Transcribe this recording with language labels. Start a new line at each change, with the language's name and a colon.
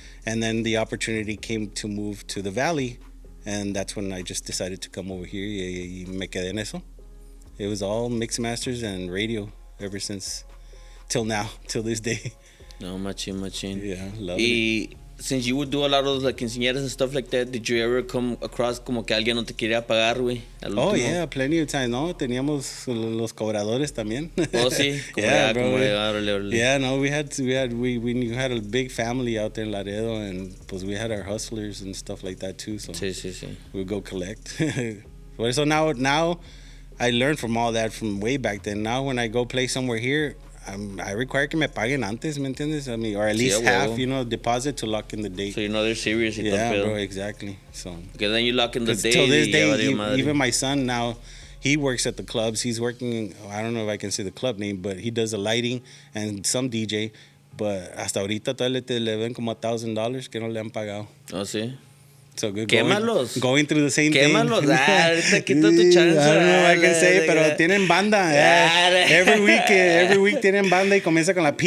English: And then the opportunity came to move to the Valley, and that's when I just decided to come over here
Spanish: y me quedé en eso.
English: It was all mix masters and radio ever since, till now, till this day. No, machine. Yeah, love it. Since you would do a lot of like quinceañeras and stuff like that, did you ever come across
Spanish: como que alguien no te quería pagar, güey?
English: Oh, yeah, plenty of times.
Spanish: No, teníamos los cobradores también. Oh, sí.
English: Yeah, bro. Yeah, no, we had a big family out there in Laredo, and pues we had our hustlers and stuff like that too. So
Spanish: sí.
English: we'd go collect. So now I learned from all that from way back then. Now when I go play somewhere here, I require
Spanish: que me paguen antes, ¿me entiendes?
English: I mean, or at least half, you know, deposit to lock in the date. So you know they're serious. Yeah, bro, exactly. So because then you lock in the date. Till this day, even my son now, he works at the clubs. He's working, I don't know if I can say the club name, but he does the lighting and some DJ.
Spanish: But hasta ahorita todavía le ven como $1,000 que no le han pagado. Oh, sí.
English: So good. Going through the same
Spanish: Quémalos.
English: thing.
Spanish: Ahorita quita tu chance.
English: I don't know what I can say,
Spanish: pero tienen banda.
English: Every week
Spanish: tienen banda y comienza con la P.